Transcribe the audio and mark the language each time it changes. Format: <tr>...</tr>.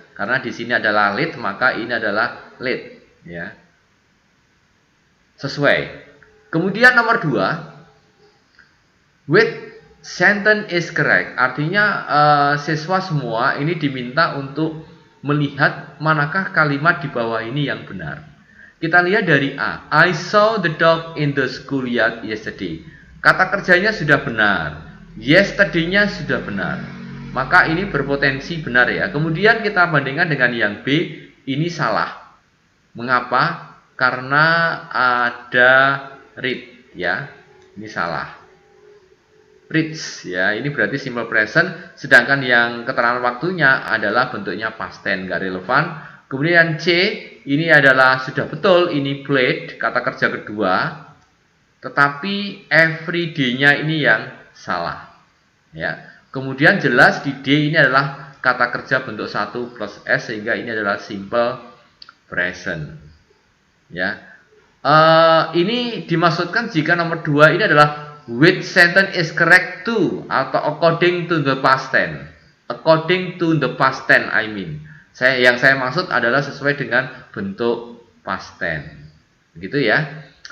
<id>Karena di sini adalah late, maka ini adalah late ya. Sesuai. Kemudian nomor 2,</id> <en>with sentence is correct,</en> <id>artinya siswa semua ini diminta untuk melihat manakah kalimat di bawah ini yang benar. Kita lihat dari A.</id> <en>I saw the dog in the schoolyard yesterday.</en> <id>Kata kerjanya sudah benar. Yesterday-nya sudah benar. Maka ini berpotensi benar ya. Kemudian kita bandingkan dengan yang B. Ini salah. Mengapa? Karena ada read ya. Ini salah. Reads ya. Ini berarti simple present. Sedangkan yang keterangan waktunya adalah bentuknya past tense, nggak relevan. Kemudian C, ini adalah sudah betul, ini played, kata kerja kedua. Tetapi everyday-nya ini yang salah. Ya. Kemudian jelas di D ini adalah kata kerja bentuk 1 plus S, sehingga ini adalah simple present. Ya. Ini dimaksudkan jika nomor 2 ini adalah</id> <en>which sentence is correct to,</en> <id>atau</id> <en>according to the past tense. According to the past tense, I mean.</en> <id>Yang saya maksud adalah sesuai dengan bentuk past tense. Begitu ya.</id>